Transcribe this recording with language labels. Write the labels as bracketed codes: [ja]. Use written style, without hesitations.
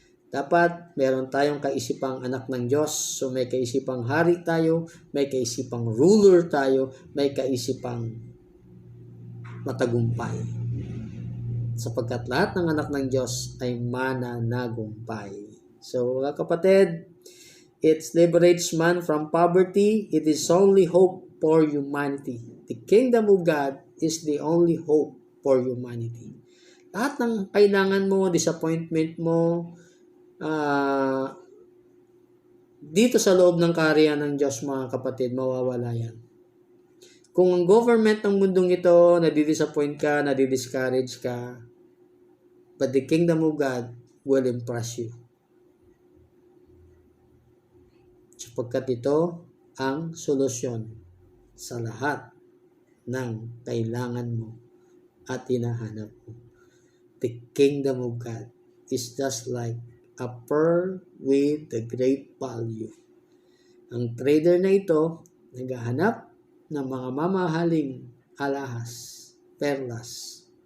[tl] Dapat meron tayong kaisipang anak ng Diyos. So may kaisipang hari tayo, may kaisipang ruler tayo, may kaisipang matagumpay. Sapagkat lahat ng anak ng Diyos ay mananagumpay. So mga kapatid, [en] it liberates man from poverty. It is only hope for humanity. The kingdom of God is the only hope for humanity. [tl] Lahat ng kailangan mo, disappointment mo, dito sa loob ng kaharian ng Diyos, mga kapatid, mawawala yan. Kung ang government ng mundong ito, nadidisappoint ka, nadidiscourage ka, [en] but the kingdom of God will impress you. [tl] Sapagkat ito ang solusyon sa lahat ng kailangan mo at hinahanap mo. [en] The kingdom of God is just like a pearl with a great value. [tl] Ang trader na ito, naghahanap ng mga mamahaling alahas, perlas.